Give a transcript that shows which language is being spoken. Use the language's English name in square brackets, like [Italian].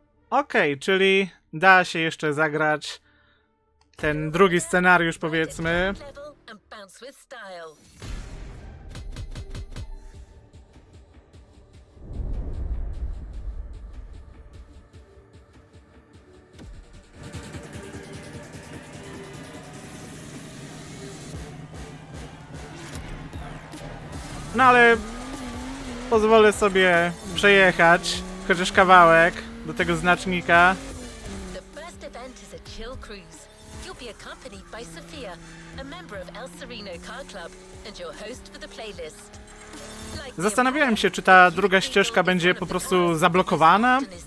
[Polish] Okej, czyli da się jeszcze zagrać ten drugi scenariusz, powiedzmy. [English] Level and bounce with style. [Polish] No ale pozwolę sobie przejechać chociaż kawałek do tego znacznika. [English] The first event is a chill cruise. You'll be accompanied by Sophia, a member of El Sereno Car Club and your host for the playlist. [Polish] Zastanawiałem się, czy ta druga ścieżka będzie po prostu zablokowana.